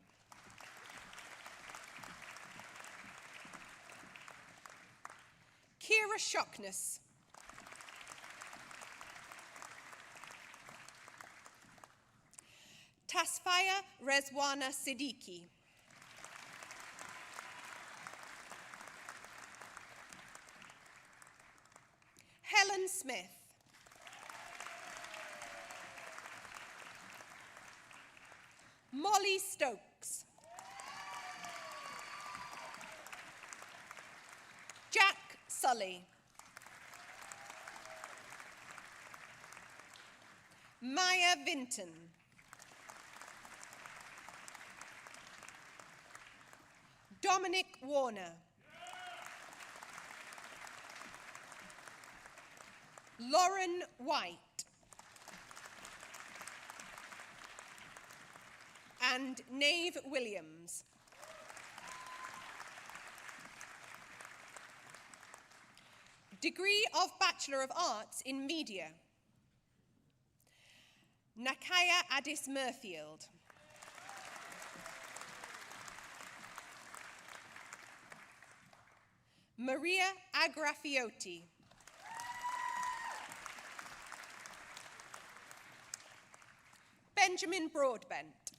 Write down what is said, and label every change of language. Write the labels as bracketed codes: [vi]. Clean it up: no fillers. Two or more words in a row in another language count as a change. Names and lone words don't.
[en] Kira Shockness. Tasfaya Rezwana Siddiqui. Helen Smith. Molly Stokes. Jack Sully. Maya Vinton. Dominic Warner. Lauren White. And Nave Williams. Degree of Bachelor of Arts in Media. Nakaya Addis Murfield. Maria Agrafiotti. Benjamin Broadbent.